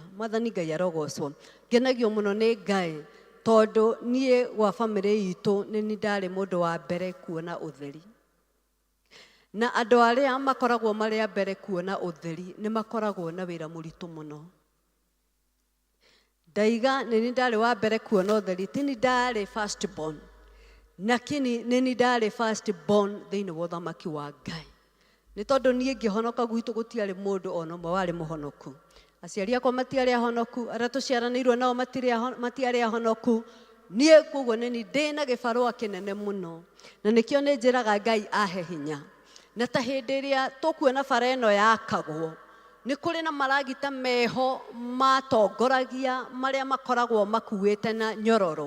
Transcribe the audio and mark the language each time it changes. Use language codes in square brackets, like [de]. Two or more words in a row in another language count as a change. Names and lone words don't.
[ki] Mwathani Ngai arogocwo. Ngenagio muno ni Ngai tondu nie gwa family itu ni ndari mundu wa mbere kuona utheri na andu aria makoragwo maria mbere kuona utheri ni makoragwo na wira muritu muno. Ndaiga ni ndari wa mbere kuona utheri ti ni ndari [en] first born [ki] lakini ni ndari [en] first born [ki] thiini wa uthamaki wa Ngai ni tondu nie ngihonoka gwitu gutiari mundu ona mwe wari muhonoku. Aciari akwa matiari ahonoku aria tuciaranirwo nao matiari ahonoku nie koguo ni ndina gibarua kinene muno na nikio ni njiraga Ngai ahe hinya na ta hindi iria tukuona bara ino yakagwo ni kuri na maragita meho matongoragia maria makoragwo makuite na nyororo.